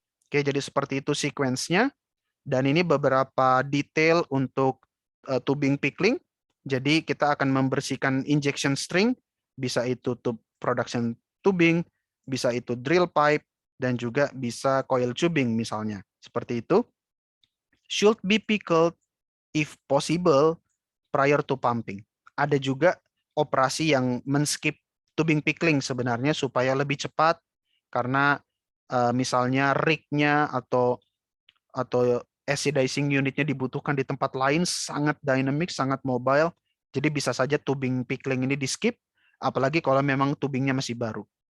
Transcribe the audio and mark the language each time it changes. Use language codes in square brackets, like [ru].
[id] Oke, jadi seperti itu sequence-nya. Dan ini beberapa detail untuk tubing pickling. Jadi kita akan membersihkan injection string, bisa itu production tubing, bisa itu drill pipe, dan juga bisa coil tubing misalnya. Seperti itu. [en] Should be pickled if possible prior to pumping. [id] Ada juga operasi yang men-skip tubing pickling sebenarnya supaya lebih cepat karena misalnya rig-nya atau acidizing unitnya dibutuhkan di tempat lain, sangat dynamic, sangat mobile. Jadi bisa saja tubing pickling ini di-skip, apalagi kalau memang tubingnya masih baru.